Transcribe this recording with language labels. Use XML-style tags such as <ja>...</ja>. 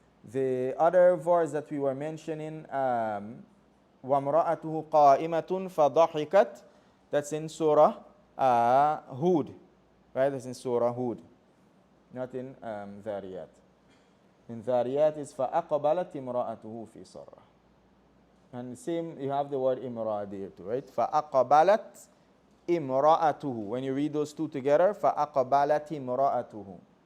<en>The other verse that we were mentioning,</en> <ar>وَامْرَأَتُهُ قَائِمَةٌ فَضَحِكَتْ,</ar> <en>that's in Surah Hud, right? That's in Surah Hud, not in Dhariyat. In Dhariyat is</en> <ar>فَأَقْبَلَتْ إِمْرَأَتُهُ فِي صَرَّةٍ.</ar> <en>And same, you have the word imra there too, right?</en> <ar>فَأَقْبَلَتْ إِمْرَأَتُهُ.</ar> <en>When you read those two together,</en> <ar>فَأَقْبَلَتْ إِمْرَأَتُهُ.</ar>